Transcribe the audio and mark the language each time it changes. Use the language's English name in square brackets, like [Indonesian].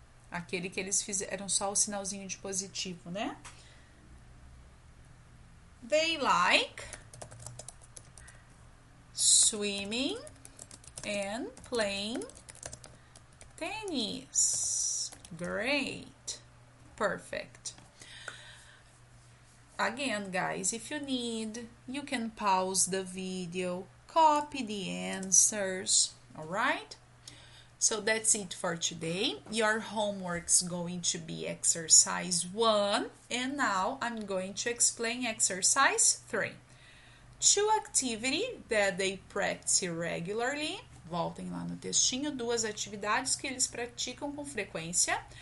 [Portuguese] Aquele que eles fizeram só o sinalzinho de positivo, né? [English] They like swimming and playing tennis. Great. Perfect. Again, guys, if you need, you can pause the video, copy the answers, all right? So that's it for today. Your homework's going to be exercise 1, and now I'm going to explain exercise 3. 2 activities that they practice regularly. [Portuguese] Voltem lá no textinho, 2 atividades que eles praticam com frequência.